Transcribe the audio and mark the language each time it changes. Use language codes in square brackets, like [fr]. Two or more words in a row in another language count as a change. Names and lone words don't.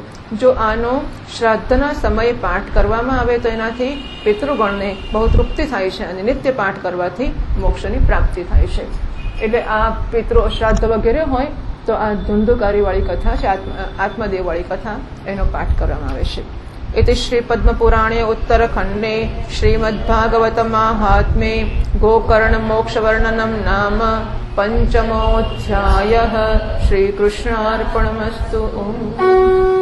[gu] જો આનો શ્રાદ્ધના સમયે પાઠ કરવામાં આવે તો એનાથી પિતૃગણને બહુ તૃપ્તિ થાય છે અને નિત્ય પાઠ કરવાથી મોક્ષની પ્રાપ્તિ થાય છે. એટલે આ પિતૃ શ્રાદ્ધ વગેરે હોય તો આ ધુંધુકારીવાળી કથા છે, આત્મદેવવાળી કથા એનો પાઠ કરવામાં આવે છે. [sa] इति श्री पद्मपुराणे उत्तरखंडे श्रीमद्भागवत माहात्म्ये गोकर्ण मोक्ष वर्णनम नाम पंचमोऽध्यायः. श्रीकृष्णार्पणमस्तु.